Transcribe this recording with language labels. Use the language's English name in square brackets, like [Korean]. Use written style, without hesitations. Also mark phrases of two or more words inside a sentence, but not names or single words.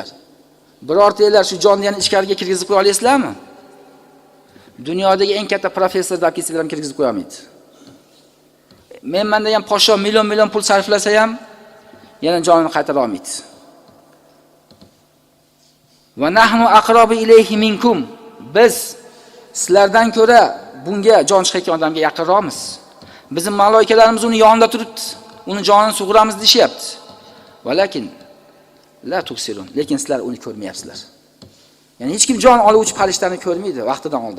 [Uzbek] Birortanglar shu jonni yana ichkariga kirgizib qo'ya olasizlarmi? Dunyodagi eng katta professor deb kelsalar ham kirgizib qo'ya olmaydi. Men menda ham podsho million pul sarflasa ham yana jonini qaytara olmaydi. [Arabic] ونحن أقرب إليه منكم. [Uzbek] Biz sizlardan ko'ra bunga jon chiqayotgan odamga yaqinroqmiz. Bizning malaikalarimiz uni yonida turibdi. Uni jonini sug'uramiz deyapti. [Arabic] ولكن لا تبصرون. [Uzbek] Lekin sizlar uni ko'rmayapsizlar. Ya'ni hech kim jon oluvchi farishtani ko'rmaydi vaqtidan oldin.